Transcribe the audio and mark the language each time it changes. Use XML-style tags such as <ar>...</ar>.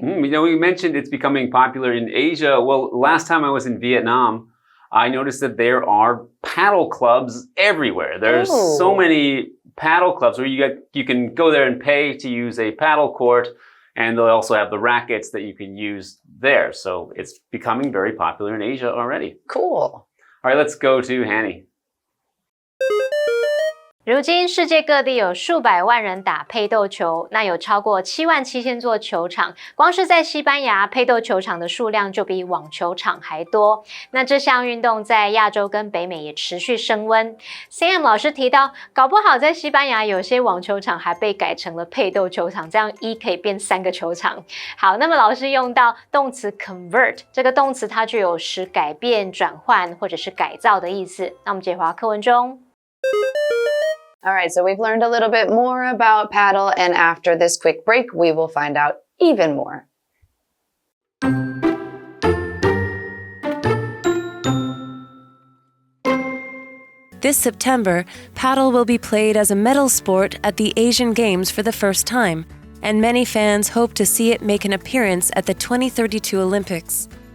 <en>You know, we mentioned it's becoming popular in Asia. Well, last time I was in Vietnam, I noticed that there are paddle clubs everywhere. There's so many paddle clubs where you can go there and pay to use a paddle court, and they'll also have the rackets that you can use there. So it's becoming very popular in Asia already. Cool. All right, let's go to Hanny.</en> <zh>如今世界各地有数百万人打配斗球，那有超过77000座球场，光是在西班牙配斗球场的数量就比网球场还多。那这项运动在亚洲跟北美也持续升温。 Sam 老师提到，搞不好在西班牙有些网球场还被改成了配斗球场，这样1可以变3个球场。好，那么老师用到动词 convert， 这个动词它具有使改变、转换或者是改造的意思。那我们解华课文中。</zh> <en>All right, so we've learned a little bit more about paddle, and after this quick break, we will find out even more. This September, paddle will be played as a medal sport at the Asian Games for the first time, and many fans hope to see it make an appearance at the 2032 Olympics.</en>